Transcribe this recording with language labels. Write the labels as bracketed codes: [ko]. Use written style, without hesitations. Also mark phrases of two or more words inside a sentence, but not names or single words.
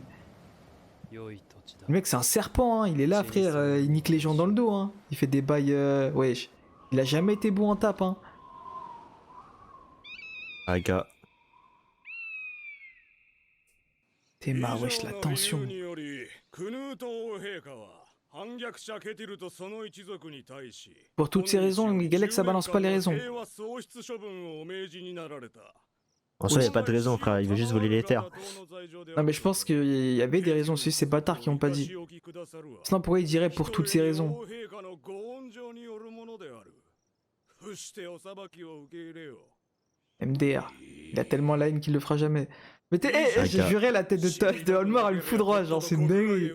[fr] Le mec, c'est un serpent, hein. Il est là, frère. Il nique les gens dans le dos, hein. Il fait des bails. Wesh. Il a jamais été bon en tape, hein. Ah, gars. T'es marre, wesh, la tension. [ja] 以上の理由によりクヌート王陛下は反逆者ケティルとその一族に対し [fr] Pour toutes ces raisons, Galex, ça balance pas les raisons. [ja] 平和喪失処分をお命じになられた。 [fr] En soi, y a pas de raison, frère. Il veut juste voler les terres. Non mais je pense qu'il y avait des raisons, c'est ces bâtards qui ont pas dit. Sinon pourquoi il dirait pour toutes ces raisons? MDR. Il a tellement la haine qu'il le fera jamais. Mais j'ai juré la tête de Holmar elle me foudroie, genre c'est une dinguerie.